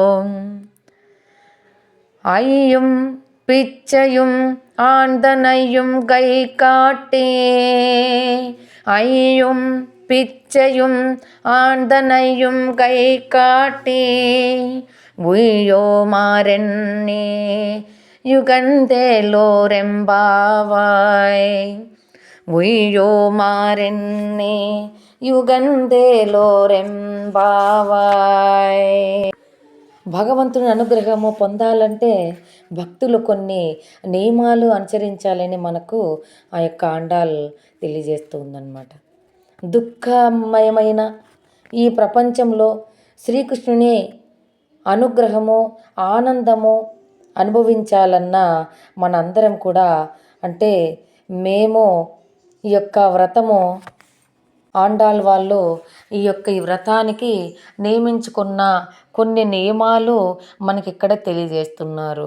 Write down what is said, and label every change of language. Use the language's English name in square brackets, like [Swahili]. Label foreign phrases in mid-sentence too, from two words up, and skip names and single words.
[Tamil] ஐயும் பிச்சையும் ஆழ்ந்தனையும் கை காட்டி ஐயும் பிச்சையும் ஆழ்ந்தனையும் கை காட்டி உய்யோமாறென்னே யுகந்தேலோரெம்பாவாய் உய்யோமாறென்னே యుగంధేలోరెంబావాయ్. [Telugu] భగవంతుని అనుగ్రహము పొందాలంటే భక్తులు కొన్ని నియమాలు అనుసరించాలని మనకు ఆ యొక్క ఆండాల్ తెలియజేస్తూ ఉందన్నమాట. దుఃఖమయమైన ఈ ప్రపంచంలో శ్రీకృష్ణుని అనుగ్రహము ఆనందము అనుభవించాలన్నా మనందరం కూడా అంటే మేము ఈ యొక్క వ్రతము ఆండాల్ వాళ్ళు ఈ వ్రతానికి నియమించుకున్న కొన్ని నియమాలు మనకి ఇక్కడ తెలియజేస్తున్నారు.